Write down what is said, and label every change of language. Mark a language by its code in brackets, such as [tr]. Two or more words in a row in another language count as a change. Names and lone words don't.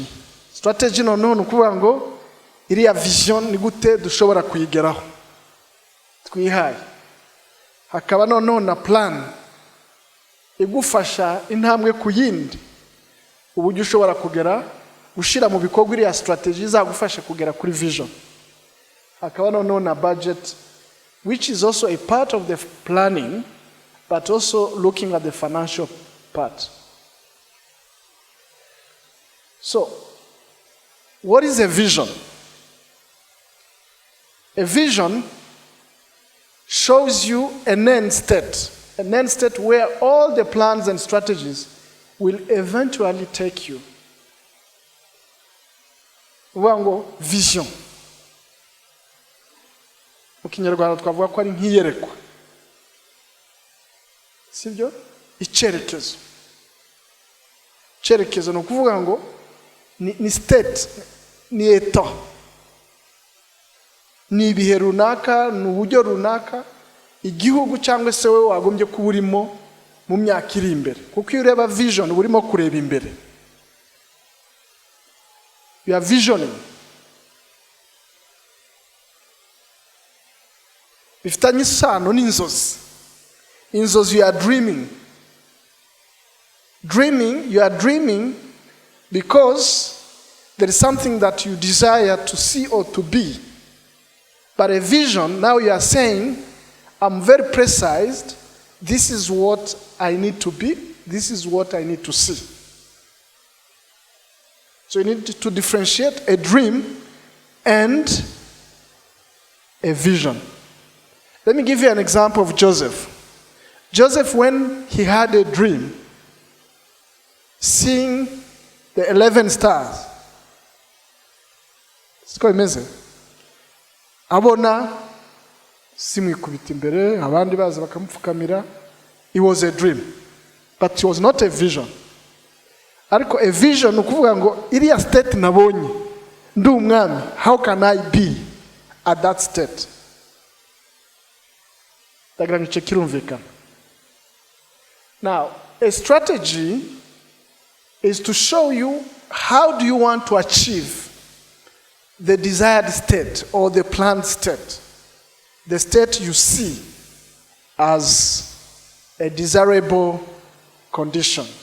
[rw] Strategy noneho ni ukuvuga ngo iriya vision ni gute dushobora kuyigeraho twihaye. Hakaba noneho na plan igufasha intambwe ku yindi uburyo ushobora kugera ushira mu bikorwa iriya strategy izagufasha kugera kuri vision. Hakaba noneho na [en] budget, which is also a part of the planning, but also looking at the financial part. So, what is a vision? A vision shows you an end state where all the plans and strategies will eventually take you. [rw] Wango vision. Mu Kinyarwanda twavuga ko ari nk'iyerekwa. Sibyo? Icyerekezo. Icyerekezo no kuvuga ngo ni state, ni etat, ni ibihe runaka, ni uburyo runaka igihugu cyangwa se we wagombye kuba urimo mu myaka iri imbere. Kuko iyo ureba vision urimo kureba imbere. [en] You are visioning. [rw] Bifitanye isano n'inzozi. Inzozi, [en] you are dreaming. You are dreaming because there is something that you desire to see or to be. But a vision, now you are saying, I'm very precise, this is what I need to be, this is what I need to see. So you need to differentiate a dream and a vision. Let me give you an example of Joseph. Joseph, when he had a dream, seeing the 11 stars, it's quite amazing. [rw] Abona simu ikubita imbere, abandi baza bakamupfukamira. [en] It was a dream, but it was not a vision. [rw] Ariko [en] a vision [rw] ukuvuga ngo iriya state nabonye ndi umwami, [en] how can I be at that state? [rw] Dagira ngo kirumvikana. [en] Now, a strategy is to show you how do you want to achieve the desired state or the planned state, the state you see as a desirable condition.